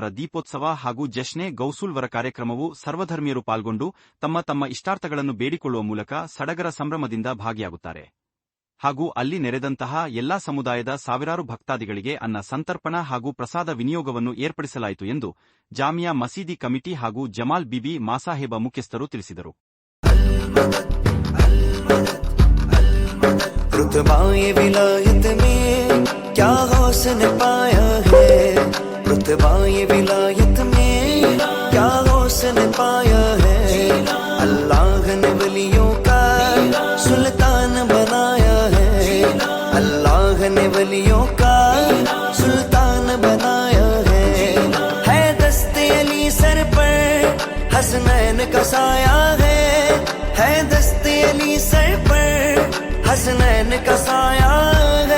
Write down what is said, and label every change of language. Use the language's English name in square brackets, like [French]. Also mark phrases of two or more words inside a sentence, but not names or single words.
[Kannada] ದೀಪೋತ್ಸವ ಹಾಗೂ ಜಶ್ನೆ ಗೌಸೂಲ್ವರ ಕಾರ್ಯಕ್ರಮವು ಸರ್ವಧರ್ಮೀಯರು ಪಾಲ್ಗೊಂಡು ತಮ್ಮ ತಮ್ಮ ಇಷ್ಟಾರ್ಥಗಳನ್ನು ಬೇಡಿಕೊಳ್ಳುವ ಮೂಲಕ ಸಡಗರ ಸಂಭ್ರಮದಿಂದ ಭಾಗಿಯಾಗುತ್ತಾರೆ ಹಾಗೂ ಅಲ್ಲಿ ನೆರೆದಂತಹ ಎಲ್ಲಾ ಸಮುದಾಯದ ಸಾವಿರಾರು ಭಕ್ತಾದಿಗಳಿಗೆ ಅನ್ನ ಸಂತರ್ಪಣಾ ಹಾಗೂ ಪ್ರಸಾದ ವಿನಿಯೋಗವನ್ನು ಏರ್ಪಡಿಸಲಾಯಿತು ಎಂದು ಜಾಮಿಯಾ ಮಸೀದಿ ಕಮಿಟಿ ಹಾಗೂ ಜಮಾಲ್ ಬೀಬಿ ಮಾಸಾಹೇಬ ಮುಖ್ಯಸ್ಥರು ತಿಳಿಸಿದರು. [Hindi] रुतबाए विलायत में क्या हौसन पाया है, रुतबाए विलायत में क्या हौसन पाया है. अल्लाह ने वलियों का सुल्तान बनाया है, अल्लाह ने वलियों का सुल्तान बनाया है दस्ते अली सर पर हसनैन का साया है दस्ते अली सर पर हसनैन का साया है.